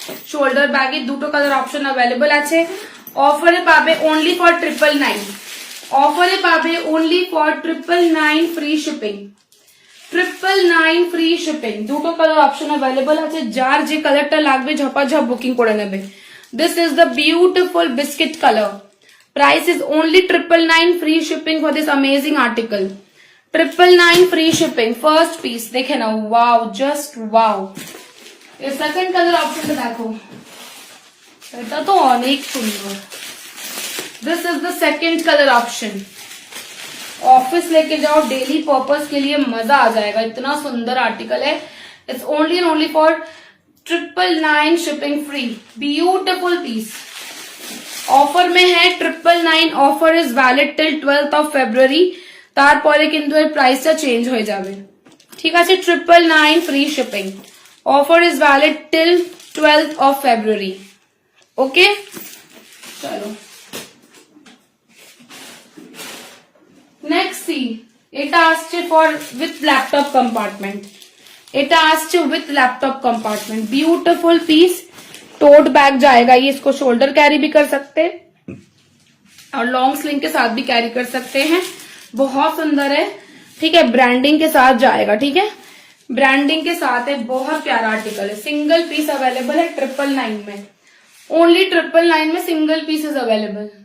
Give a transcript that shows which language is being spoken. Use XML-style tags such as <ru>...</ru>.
<bn>Shoulder ব্যাগে দুটো colour option available আছে। অফারে পাবে অনলি ফর 999, অফারে পাবে</bn> <en>only for 999 free shipping,</en> <bn>999 free shipping. দুটো কালার অপশন অ্যাভেলেবল আছে, যার যে কালারটা লাগবে ঝপাঝপ বুকিং করে নেবে।</bn> <en>This is the beautiful biscuit colour, price is only 999 free shipping for this amazing article, 999 free shipping.</en> <hi>First piece देखे ना, वाओ, जस्ट वाओ। ये सेकंड कलर ऑप्शन देखो,</hi> <bn>এটা তো অনেক সুন্দর।</bn> <en>this is the second colour option,</en> <hi>office लेके जाओ, डेली पर्पस के लिए मजा आ जाएगा, इतना सुंदर आर्टिकल है।</hi> <en>It's only and only for 999 shipping free, beautiful piece.</en> <bn>Offer মে হ্যাঁ 999,</bn> <en>offer is valid till 12th of February,</en> <bn>তারপরে কিন্তু এর প্রাইসটা চেঞ্জ হয়ে যাবে, ঠিক আছে।</bn> <en>999 free shipping, offer is valid till 12th of February, okay.</en> <bn>চলো নেক্সট সি, এটা আসছে ফর উইথ ল্যাপটপ কম্পার্টমেন্ট, এটা আসছে with laptop কম্পার্টমেंट,</bn> <en>Beautiful piece.</en> <hi>Tote bag जाएगा ये, इसको शोल्डर कैरी भी कर सकते हैं और लॉन्ग स्लिंग के साथ भी कैरी कर सकते हैं, बहुत सुंदर है, ठीक है। ब्रांडिंग के साथ जाएगा, ठीक है, ब्रांडिंग के साथ है, बहुत प्यारा आर्टिकल है। सिंगल पीस अवेलेबल है 999 में, ओनली 999 में सिंगल पीसेस अवेलेबल।</hi>